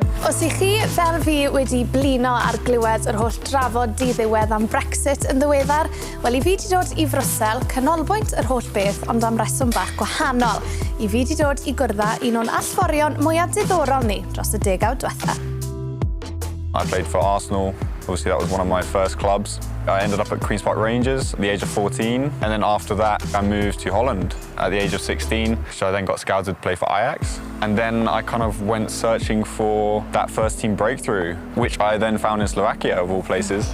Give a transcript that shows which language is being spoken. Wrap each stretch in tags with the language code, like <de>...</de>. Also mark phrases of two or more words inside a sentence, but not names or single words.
<cy>Os I chi fel fi wedi blino ar glywed yr holl drafod di-ddiwedd am Brexit yn ddiweddar, wel I fi wedi dod I Frwsel, canolbwynt yr holl beth ond am reswm bach gwahanol. I fi wedi dod I gwrdda un o'n allforion mwyaf diddorol ni dros y degawd diwetha.</cy> <en>I played for Arsenal. Obviously, that was one of my first clubs. I ended up at Queen's Park Rangers at the age of 14. And then after that, I moved to Holland at the age of 16. So I then got scouted to play for Ajax. And then I kind of went searching for that first team breakthrough, which I then found in Slovakia, of all places.</en>